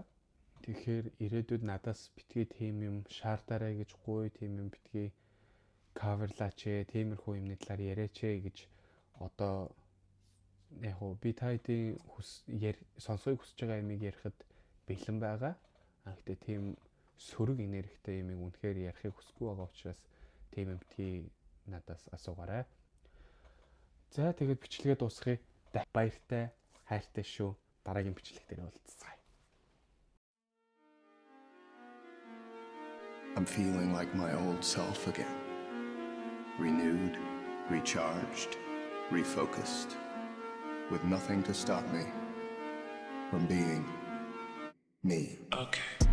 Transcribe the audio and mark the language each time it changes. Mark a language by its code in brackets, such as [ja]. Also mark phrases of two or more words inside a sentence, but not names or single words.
[mn] Тэгэхээр ирээдүйд надаас битгий тийм юм шаардаарай гэж гуй, тийм юм битгий каверлаач ээ, тиймэрхүү юмны талаар яриач ээ гэж одоо яг би тайдын сонсохыг хүсэж байгаа юмыг ярихад бэлэн байгаа. Гэхдээ тийм сөрөг энергитэй юмыг үнэхээр ярихыг хүсэхгүй байгаа учраас тийм юм битгий надаас асуугаарай. За тэгээд бичлэгээ дуусгая. Баяртай, хайртай шүү. Дараагийн бичлэг дээр уулзцгаая. [en] I'm feeling like my old self again. Renewed, recharged, refocused, with nothing to stop me from being me.